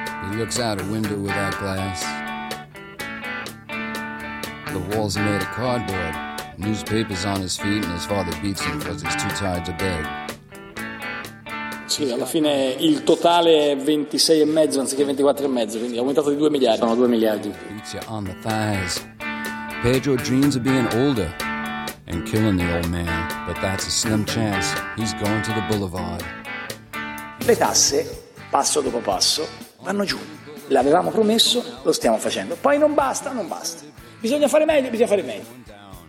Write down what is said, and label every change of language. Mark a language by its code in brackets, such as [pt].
[en] He looks out a window without glass. The walls are made of cardboard. Newspapers on his feet, and his father beats him because he's too tired to beg. [it] Sì, alla fine il totale è 26 e mezzo anziché 24 e mezzo, quindi è aumentato di 2 miliardi. Sono 2 miliardi. [en] Beats you on the thighs. Pedro dreams of being older and killing the old man, but that's a slim chance. He's going to the boulevard. [it] Le tasse, passo dopo passo, vanno giù. L'avevamo promesso, lo stiamo facendo. Poi non basta, non basta. Bisogna fare meglio, bisogna fare meglio.